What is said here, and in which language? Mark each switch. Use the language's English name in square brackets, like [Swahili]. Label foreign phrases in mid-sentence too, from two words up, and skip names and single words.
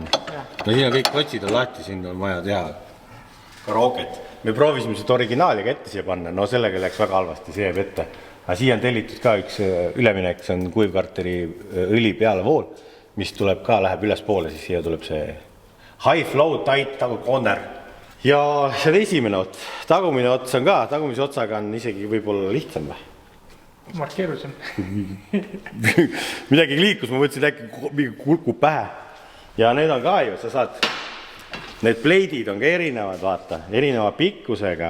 [Estonian] No siin on kõik klotsid on lahti, siin on vaja teha karooket. Me proovisime seda originaaliga ette siia panna, sellega läks väga halvasti, see jääb ette. Aga siia on tellitud ka üks üleminek, see on kuivkarteri õli pealevool, mis tuleb ka, läheb üles poole, siis siia tuleb see [English] high flow tight corner. [Estonian] Ja see esimene ots, tagumine ots on ka, tagumise otsaga on isegi võib-olla lihtsam või? Markeerusem. Midagi liikus, ma mõtlesin, äkki kulkub pähe. Ja need on ka ju, sa saad... Need pleidid on ka erinevad, vaata, erineva pikkusega.